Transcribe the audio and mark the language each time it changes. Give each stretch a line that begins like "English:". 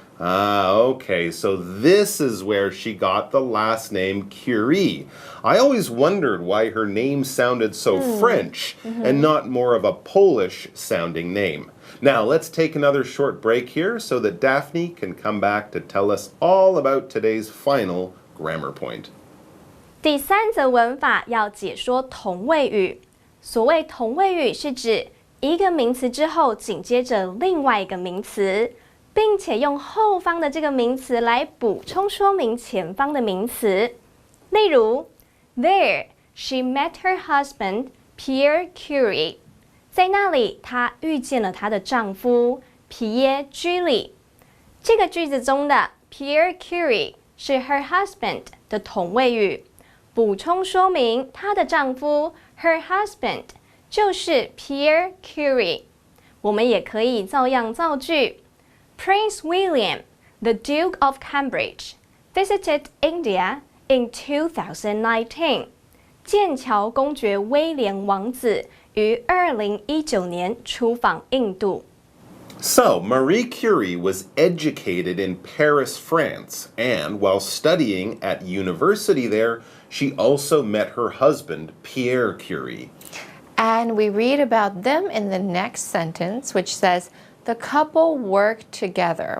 English: Okay, so this is where she got the last name Curie. I always wondered why her name sounded so French and not more of a Polish-sounding name. Now, let's take another short break here so that Daphne can come back to tell us all about today's final grammar point.
Chinese: 第三则文法要解说同位语。所谓同位语是指一个名词之后紧接着另外一个名词，并且用后方的这个名词来补充说明前方的名词。
English: 例如 There, she met her husband, Pierre Curie.
Chinese: 在那里，她遇见了她的丈夫皮耶·居里。这个句子中的 Pierre Curie 是
English: her husband
Chinese: 的同位语，补充说明她的丈夫 her husband 就是 Pierre Curie。我们也可以照样造句。
English: Prince William, the Duke of Cambridge, visited India in 2019.
Chinese: 剑桥公爵威廉王子于2019年出访印度。
English: So, Marie Curie was educated in Paris, France, and while studying at university there, she also met her husband, Pierre Curie. And we read about them in the next sentence, which says, the couple worked together.